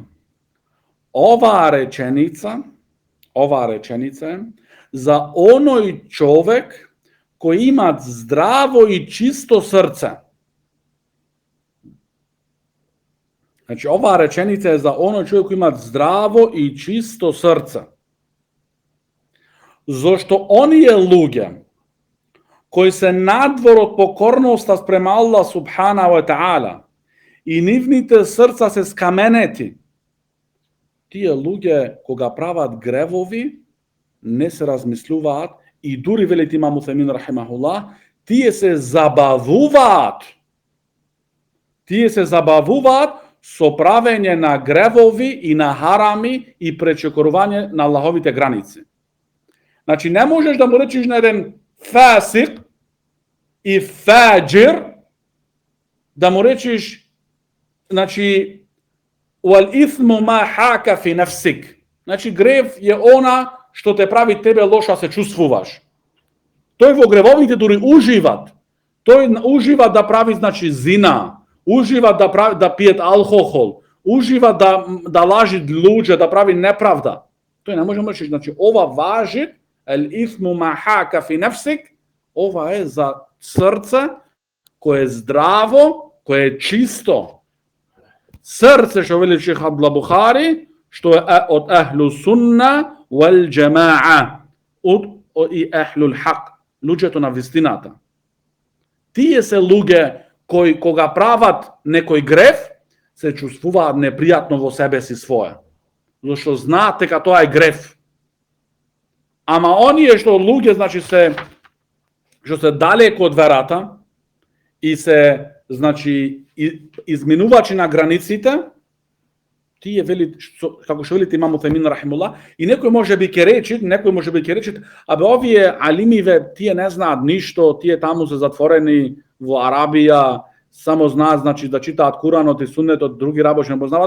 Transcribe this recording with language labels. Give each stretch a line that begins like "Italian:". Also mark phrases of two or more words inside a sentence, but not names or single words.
Macedonian: Оваа реченица е за оној човек кој има здраво и чисто срце. Значи, оваа реченица е за оној човек кој има здраво и чисто срце. Зошто оние луѓе кои се надвор од покорноста спрема Аллах
Arabic: سبحانه وتعالى
Macedonian: и нивните срца се скаменети, тие луѓе кога прават гревови не се размислуваат и дури велите имам Уфемин рахимахуллах, тие се забавуваат со правење на гревови и на харами и пречекорување на Аллаховите граници. Значи, не можеш да му речиш на еден фасик и фаджир, да му речиш, значи,
Arabic: والإثم ما حاك في نفسك.
Macedonian: Значи, грев е она што те прави тебе лошо се чувствуваш. Тој во гревовите дури уживат. Тој ужива да прави, значи, зина, ужива да пиет алкохол, ужива да лажи луѓе, да прави неправда. Тој не може да речеш, значи, ова важи,
Arabic: الإثم ما حاك في نفسك,
Macedonian: ова е за срце кое е здраво, кое е чисто. Срце, што вели Шейх Абдул Бухари, што е од
Arabic: أهل السنة والجماعة,
Macedonian: и
Arabic: أهل الحق,
Macedonian: луѓето на вистината. Тие се луѓе кои кога прават некој грев, се чувствуваат непријатно во себе си своје. Зашто знаат дека тоа е грев. Ама оние што луѓе, значи, што се далеко од верата и се, значи, изминувачи на границите, тие вели, како што велите имам Уфемин рахимуллах, и некој може би ќе рече, абе овие алимиве, тие не знаат ништо, тие таму се затворени во Арабија, само знаат, значи, да читаат Куранот и Суннетот, други работи не познаваат.